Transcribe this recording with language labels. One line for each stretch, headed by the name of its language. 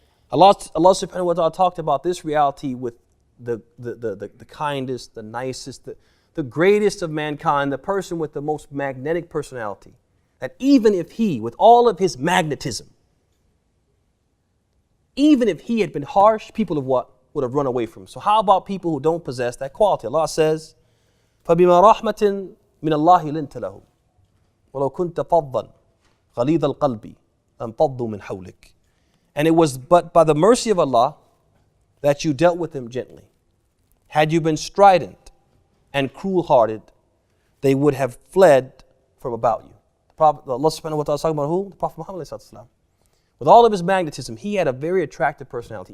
English: Allah subhanahu wa ta'ala talked about this reality with the kindest, the nicest, the greatest of mankind, the person with the most magnetic personality. That even if he, with all of his magnetism, even if he had been harsh, people of what? Would have run away from him. So how about people who don't possess that quality? Allah says,
Arabic: فَبِمَا رَحْمَةٍ مِّنَ اللَّهِ لِنْتَ لَهُ وَلَوْ كُنْتَ فَضًّا غَلِيظَ الْقَلْبِ لَانْفَضُّوا مِنْ حَوْلِكَ.
English: And it was but by the mercy of Allah that you dealt with them gently. Had you been strident and cruel-hearted, they would have fled from about you. The Prophet, Allah subhanahu wa ta'ala is talking about who? The Prophet Muhammad sallallahu alaihi wasallam. With all of his magnetism, he had a very attractive personality.